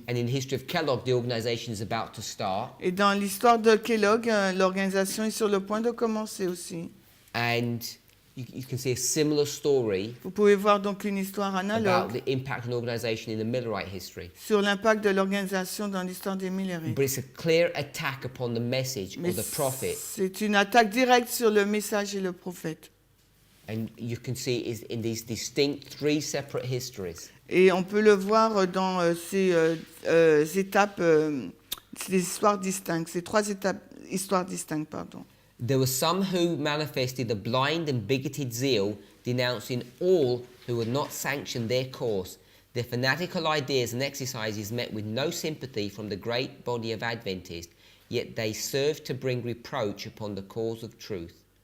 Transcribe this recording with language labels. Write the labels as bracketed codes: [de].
[en] And in the history of Kellogg, the organization is about to start. [fr] Et dans l'histoire de Kellogg, l'organisation est sur le point de commencer aussi. [en] And you can see a similar story [fr] Vous pouvez voir donc une histoire [en] about [fr] analogue [en] the impact of an organization in the Millerite history. [fr] sur l'impact de l'organisation dans l'histoire des Millerites. [en] But it's a clear attack upon the message [fr] Mais [en] of the prophet. [fr] c'est une attaque directe sur le message et le prophète. [en] And you can see it in these distinct three separate histories. [fr] Et on peut le voir dans ces étapes, ces histoires distinctes, ces trois histoires distinctes, pardon. [en] There were some who manifested a blind and bigoted zeal, denouncing all who would not sanction their course. Their fanatical ideas and exercises met with no sympathy from the great body of Adventists. yet they serve to bring reproach upon the cause of truth.